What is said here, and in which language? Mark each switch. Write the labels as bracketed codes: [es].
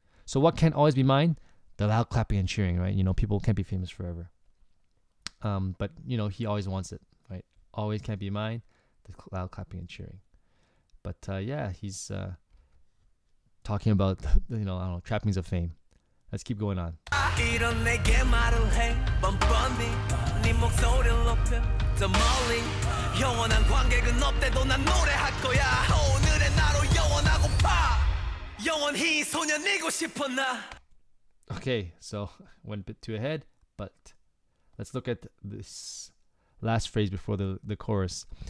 [en] So what can't always be mine? The loud clapping and cheering, right? You know, people can't be famous forever. But you know, he always wants it, right? Always can't be mine. The loud clapping and cheering. But yeah, he's talking about I don't know, trappings of fame. Let's keep going on. [ko] 이런 내게 말을 해 뻔뻔히 네 목소리를 높여 더 멀리 영원한 관객은 없대도 난 노래할 거야 오늘의 나로 영원하고파 영원히 소년이고 싶어 나. [en] Okay, so went a bit too ahead, but let's look at this last phrase before the chorus.